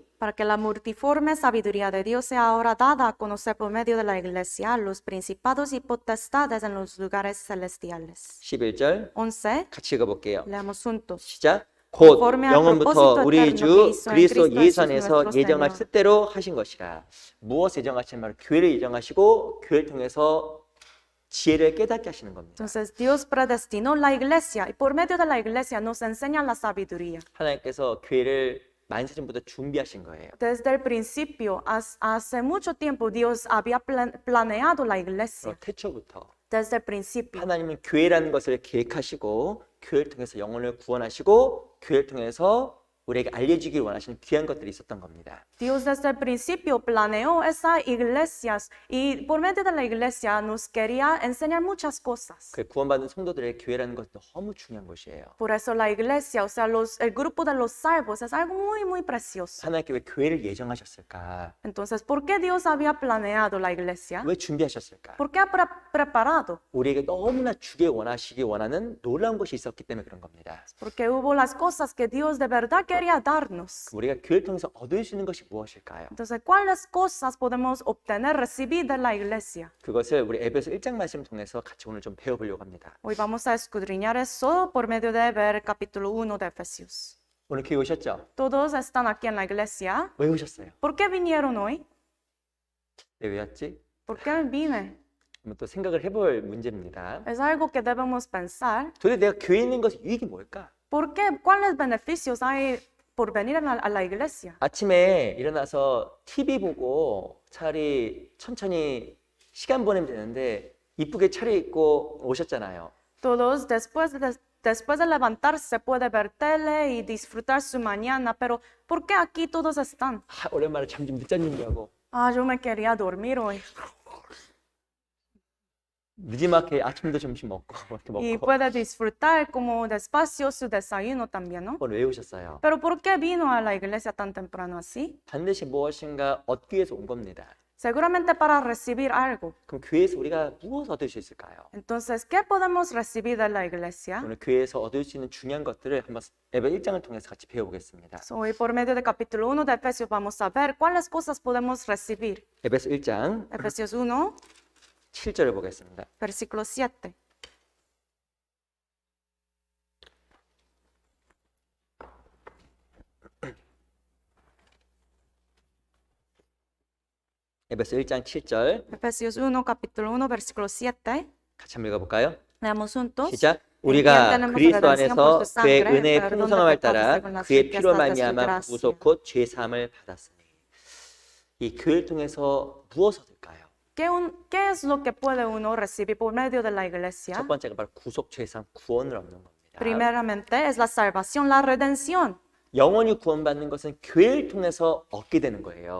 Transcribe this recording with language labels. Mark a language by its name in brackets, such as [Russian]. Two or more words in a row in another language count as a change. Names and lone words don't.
[Spanish] Para que la multiforme sabiduría de Dios sea ahora dada a conocer por medio de la iglesia los principados y potestades en los lugares celestiales. [Korean] 11절 [Spanish] 11. [Korean] 같이 읽어볼게요. [Spanish] Leamos juntos. [Korean] 시작. 곧 [Spanish] conforme al [Korean] 영원부터 [Spanish] propósito [Korean] 우리 [Spanish] eterno que [Korean] 주 [Spanish] hizo en [Korean] 그리스도 [Spanish] Cristo [Korean] 예수 [Spanish] Jesús [Korean] 안에서 [Spanish] nuestro [Korean] 예정하신 [Spanish] Señor. [Korean] 뜻대로 하신 것이라. 무엇을 예정하신 말? 교회를 예정하시고 교회를 통해서 지혜를 깨닫게 하시는 겁니다. [Spanish] Entonces Dios predestinó la iglesia y por medio de la iglesia nos enseña la sabiduría. [Korean] 하나님께서 교회를 만세전부터 준비하신 거예요. [Spanish] Desde el principio, hace mucho tiempo, Dios había planeado la iglesia. [Korean] 태초부터 [Spanish] Desde el principio. [Korean] 하나님은 교회라는 것을 계획하시고 교회를 통해서 영혼을 구원하시고 교회를 통해서 우리에게 알려주길 원하시는 귀한 것들이 있었던 겁니다. [Spanish] Dios desde el principio planeó esas iglesias y por medio de la iglesia nos quería enseñar muchas cosas. [Korean] 그 구원받은 성도들의 교회라는 것은 너무 중요한 것이에요. [Spanish] Por eso la iglesia, o sea, el grupo de los salvos es algo muy, muy precioso. [Korean] 하나님께 왜 교회를 예정하셨을까? [Spanish] Entonces, ¿por qué Dios había planeado la iglesia? [Korean] 왜 준비하셨을까? [Spanish] ¿Por qué ha preparado? [Korean] 우리에게 너무나 주게 원하시기 원하는 놀라운 것이 있었기 때문에 그런 겁니다. [Spanish] Porque hubo las cosas que Dios de verdad quería darnos. [Korean] 우리가 교회를 통해서 얻을 수 있는 것이 무엇일까요? [Spanish] Entonces, ¿cuáles cosas podemos obtener, recibir de la iglesia? [Korean] 그것을 우리 에베소 1장 말씀 통해서 같이 오늘 좀 배워보려고 합니다. [Spanish] Hoy vamos a escudriñar eso por medio de ver el capítulo 1 de Efesios. [Korean] 오늘 교회 오셨죠? [Spanish] Todos están aquí en la iglesia. [Korean] 왜 오셨어요? [Spanish] ¿Por qué vinieron hoy? [Korean] 네, 왜 왔지? [Spanish] ¿Por qué vine? [Korean] 한번 또 생각을 해볼 문제입니다. [Spanish] Es algo que debemos pensar. [Korean] 도대체 내가 교회에 있는 것의 유익이 뭘까? [Spanish] ¿Por qué? ¿Cuáles beneficios hay por venir a la iglesia? [Korean] 아침에 일어나서 TV 보고 차라리 천천히 시간 보내면 되는데 이쁘게 차려입고 오셨잖아요. [Spanish] Todos después de levantarse puede ver tele y disfrutar su mañana, pero ¿por qué aquí todos están? [Korean] 아, 오랜만에 잠 좀 늦잠 준비하고 [Spanish] Ah, yo me quería dormir hoy. [Korean] 늦지막하게 아침도 점심 먹고 이렇게 [Spanish] Y [Korean] 먹고 [Spanish] puede disfrutar como despacio su desayuno también, ¿no? [Korean] 오늘 왜 오셨어요? [Spanish] Pero ¿por qué vino a la iglesia tan temprano así? [Korean] 반드시 무엇인가 얻기 위해서 온 겁니다. [Spanish] Seguramente para recibir algo. [Korean] 그럼 교회에서 우리가 무엇을 얻을 수 있을까요? [Spanish] Entonces, ¿qué podemos recibir de la iglesia? [Korean] 오늘 교회에서 얻을 수 있는 중요한 것들을 한번 에베 1장을 통해서 같이 배워보겠습니다. [Spanish] So, hoy por medio del capítulo 1 de Efesios vamos a ver cuáles cosas podemos recibir. [Korean] 에베소 1장 [Spanish] Efesios 1, [Korean] 7절을 보겠습니다. [Spanish] versículo 7. [Korean] 에베소 1장 7절 [Spanish] Efesios 1, capítulo 1, versículo 7. [Korean] 같이 한번 읽어볼까요? [Spanish] Leamos juntos. [Korean] 시작. [Spanish] En quien [Korean] 우리가 [Spanish] tenemos [Korean] 그리스도 [Spanish] redención por [Korean] 안에서 [Spanish] su [Korean] 그의 [Spanish] sangre, [Korean] 은혜의 [Spanish] perdón de [Korean] 풍성함을 [Spanish] pecados [Korean] 따라 [Spanish] según las [Korean] 그의 피로 [Spanish] riquezas de su [Korean] 말미암아 [Spanish] gracia. [Korean] 구속 곧 죄 사함을 받았으니. 이 교회를 통해서 무엇을 얻을까요? [Spanish] ¿Qué es lo que puede uno recibir por medio de la iglesia? [Korean] 첫 번째가 바로 구속 죄 사함 구원을 얻는 겁니다. [Spanish] Primeramente es la salvación, la redención. [Korean] 영원히 구원받는 것은 교회를 통해서 얻게 되는 거예요.